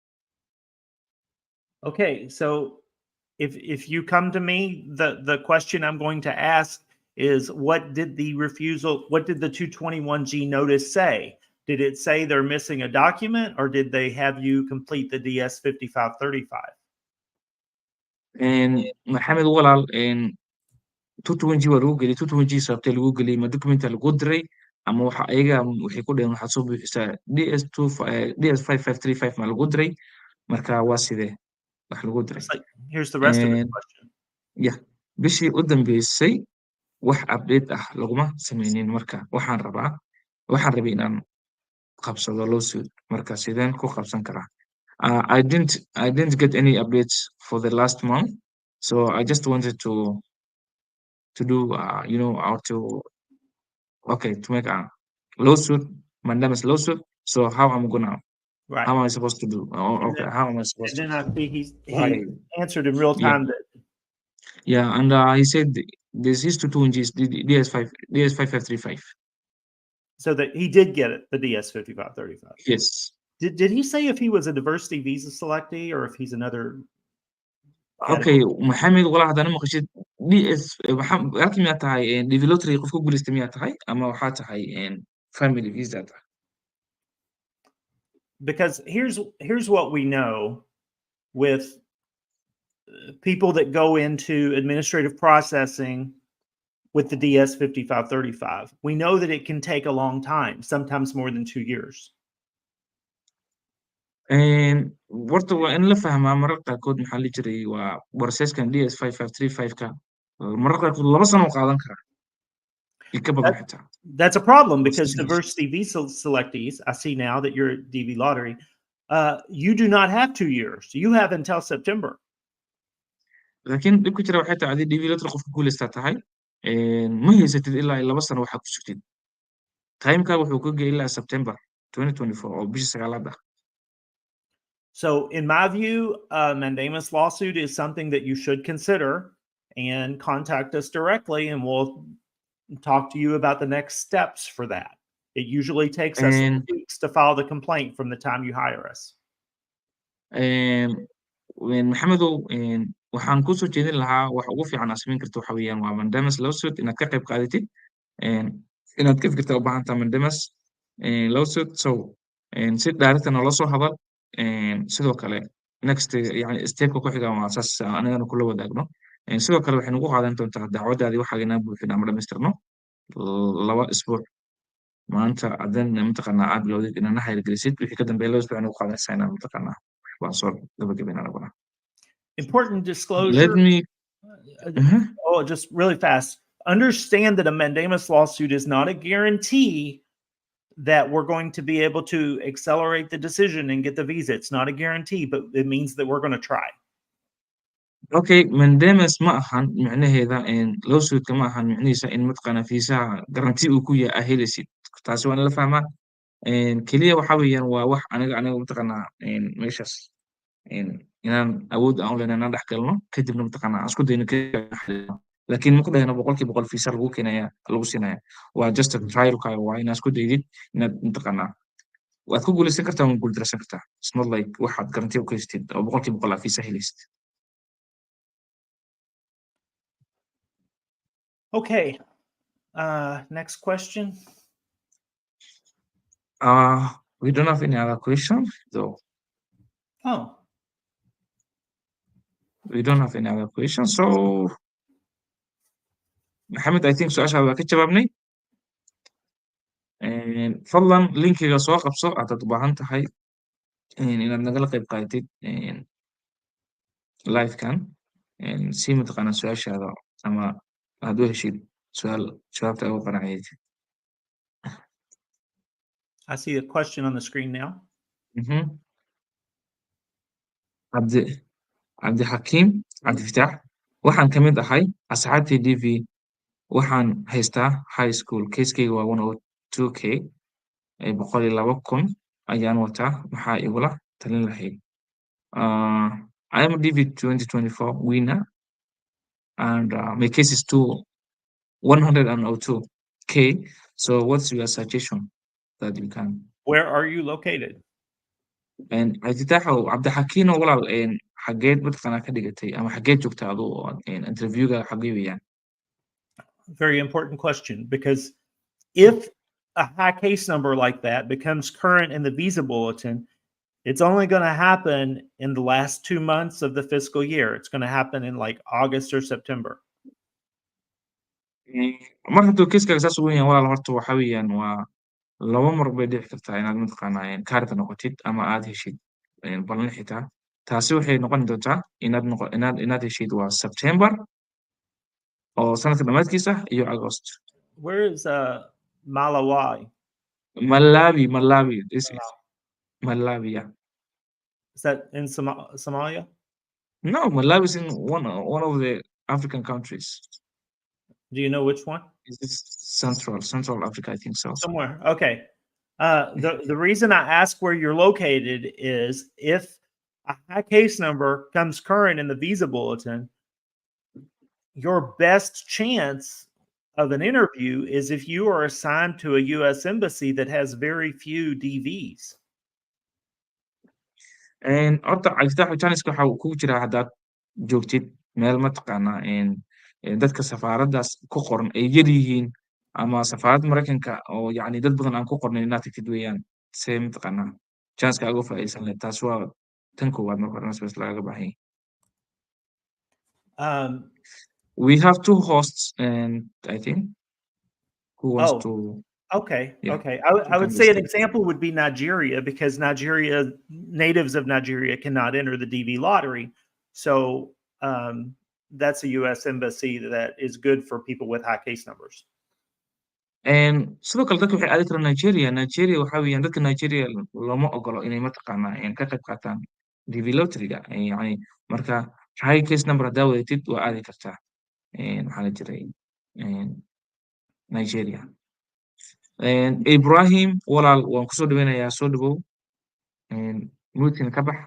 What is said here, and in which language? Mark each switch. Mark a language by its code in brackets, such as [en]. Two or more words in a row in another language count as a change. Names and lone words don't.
[en] Okay, so if you come to me, the question I'm going to ask is what did the 221G notice say? Did it say they're missing a document or did they have you complete the DS 5535? [so] And Mohammed walaal 220 waa lagu geliyay 220 sababtay lagu geliyay ma documenta lagu diray ama waxa ayaga waxay ku dhaheen waxaad soo buuxisaa DS5535 ma lagu diray marka waa sidee wax lagu diray [en] Here's the rest of the question. Yeah, [so] bishii u dambeysay wax update ah laguma sameynin marka waxaan rabay inaan qabsado lawsuit marka sideen ku qabsan karaa [en] I didn't get any updates for the last month so I just wanted to do or to make a lawsuit mandamus lawsuit so how am I gonna Right. how am I supposed to do how am I supposed And to then I see he answered in real time that and he said this is to 2 inches DS5535 so that he did get it, the DS 5535. yes Did he say if he was a diversity visa selectee or if he's another [so] okay Mohammed wala hadana maqashid DS halkii miyaa tahay development qofka guuleystay miyaa tahay ama waxaa tahay [en] family visa [so] tahay [en] because here's what we know with people that go into administrative processing with the DS 5535. We know that it can take a long time, sometimes more than 2 years. [so] horta waa in la fahmaa mararka qaarkood maxaa la jiray waa processkan DS5535ka mararka qaarkood 2 sano qaadan kara ka badan xitaa [en] That's a problem because diversity visa selectees, I see now that you're at DV Lottery, you do not have 2 years. You have until September. [so] laakiin dhibka jira waxay tahay DV Lottery qofka guuleystaa tahay ma haysatid ilaa 2 sano waxa ku sugtid timeka wuxuu ku geeyay ilaa September 2024 oo bisha 9aad ah [en] So, in my view, a mandamus lawsuit is something that you should consider and contact us directly, and we'll talk to you about the next steps for that. It usually takes us weeks to file the complaint from the time you hire us. [so] Maxamedow waxaan ku soo jeedin lahaa wax ugu fiican aad samayn karto waxa weeyaan waa [en] mandamus lawsuit [so] inaad ka qayb qaadatid inaad ka fikirta u baahan tahay [en] mandamus lawsuit [so] so si direct nala soo hadal sidoo kale next yani stepka ku xiga waa asaas anagana kula wadaagno sidoo kale waxay nagu qaadan doontaa dacwadaadii waxaa inaan buuxin ama dhamaystirno 2 isbuuc maanta adan mataqaanaa aad bilowdid inaad na hayrgelisid wixii ka dambeeya 2 isbuuc nagu qaadanaysaa inaan mataqaanaa waan soo gabagabayna anaguna [en] Important let disclosure. me Oh, just really fast. Understand that a mandamus lawsuit is not a guarantee that we're going to be able to accelerate the decision and get the visa. It's not a guarantee, but it means that we're going to try. [so] okay mandamus ma ahan micnaheeda lawsuitka ma ahan micnihiisa in mataqaanaa fiisaha garanti uu ku yahay helaysid taasi waa in la fahmaa keliya waxa weeyaan waa wax aniga mataqaanaa meeshaas inaan awood aan u lehna inaan dhex galno kadibna mataqaanaa aan isku dayno laakiin ma ku dhahayno 100% fiisa lagu keenaya lagu siinaya waa [en] just a trialka [so] waa inaad isku daydid inaad mataqaanaa waad ku guulaysan kartaa waad guuldaraysan kartaa [en] it's not like [so] waxaad garanti u kaystid oo 100% aad fiisa helaysid [en] Okay. Next question. We don't have any other question though. Oh. We don't have any other question. So, Mohammed, I think [so] su'aasha waa ka jawaabnay. Fadlan linkiga soo qabso haddaad u baahan tahay inaad nagala qayb qaadatid live-kan si mataqaanaa su'aashaada ama aad u heshid jawaabta ugu qanacayd. [en] I see a question on the screen now. [so] Cabdixakiim Cabdifataax waxaan ka mid ahay asxaabtii DV waxaan haystaa [en] high school [so] keskeyga waa 102k 102,000 ayaan wataa maxaa igula talin lahayd [en] I am a DV 2024 winner and my case is 102k so what's your suggestion that you can Where are you located? [so] cabdifitaaxow cabdixakiino walaal xageed mataqaanaa ka dhigatay ama xageed joogta adu interviewga xagee weeyaan [en] Very important question, because if a high case number like that becomes current in the visa bulletin, it's only going to happen in the last 2 months of the fiscal year. It's going to happen in like August or September. [so] mar hadduu kiiskaga saas u weyn yahay walaal horta waxa weeyaan waa 2 mar bay dhici kartaa inaad mataqaanaa kaarka noqotid ama aad heshid ballan xitaa taasi waxay noqon doontaa inaad heshid waa September oo sanadka dhammaadkiisa iyo August. [en] Where is Malawi? Malawi. This is Malawi, yeah. Is that in Somalia? No, Malawi is in one of the African countries. Do you know which one? It's Central Africa, I think so. Somewhere. Okay. The reason I ask where you're located is if a high case number comes current in the visa bulletin, your best chance of an interview is if you are assigned to a U.S. embassy that has very few DVs. [so] horta cabdifitaax janiska waxa uu kugu jiraa haddaad joogtid meel mataqaanaa dadka safaaraddaas ku qoran ay yar yihiin ama safaaradda Mareykanka oo yacni dad badan aan ku qornayn inaad tagtid weeyaan see mataqaanaa janska uga faa'iidaysan lahayd taas waa tan koowaad marka hore bas lagaga baahan yahay [en] we have 2 hosts and I think who wants to Okay. Yeah. Okay. I would say an example would be Nigeria, because natives of Nigeria cannot enter the DV lottery. So that's a U.S. embassy that is good for people with high case numbers. [so] sidoo kale dadka waxay aadi karaan Nigeria waxa weeyaan dadka Nigeria looma ogolo inay mataqaanaa ka qayb qaataan DV lotteryga yani marka [en] high case number [so] haddaa wadatid waa aadi kartaa maxaa la jiray Nigeria Ibrahim walaal waan kusoo dhaweynayaa soo dhawow muudkina ka bax